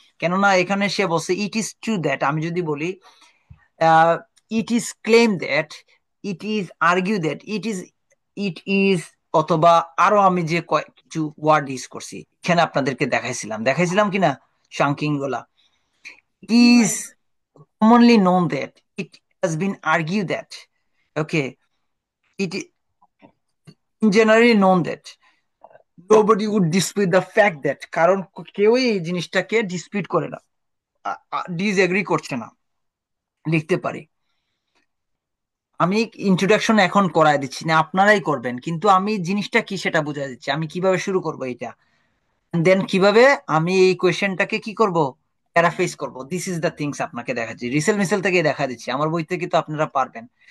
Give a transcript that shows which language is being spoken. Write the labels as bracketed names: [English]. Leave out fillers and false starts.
[Bangla] কেননা এখানে সে বলছে [English] it is true that, [Bangla] আমি যদি বলি [English] it is claim that, it is argue that, [Bangla] it is, অথবা আরো আমি যে কিছু ওয়ার্ড ইউজ করছি এখানে আপনাদেরকে দেখাইছিলাম কিনা শাঙ্কিং গুলা। [English] it is commonly known that, it has been argued that, okay, it is generally known that nobody would dispute the fact that, [Bangla] কারণ কেউই এই জিনিসটাকে ডিসপিউট করে না, ডিসএগ্রি করছে না, লিখতে পারি। আমি ইন্ট্রোডাকশন এখন করায় দিচ্ছি না, আপনারাই করবেন, কিন্তু আমি জিনিসটা কি সেটা বুঝাই দিচ্ছি, আমি কিভাবে শুরু করব এটা, দেন কিভাবে আমি এই কোয়েশ্চেনটাকে কি করব, প্যারাফ্রেজ করব। [English] this is the things [Bangla] আপনাকে দেখাচ্ছি, রিসেল মিসেল থেকে দেখা দিচ্ছি, আমার বই থেকে তো আপনারা পারবেন।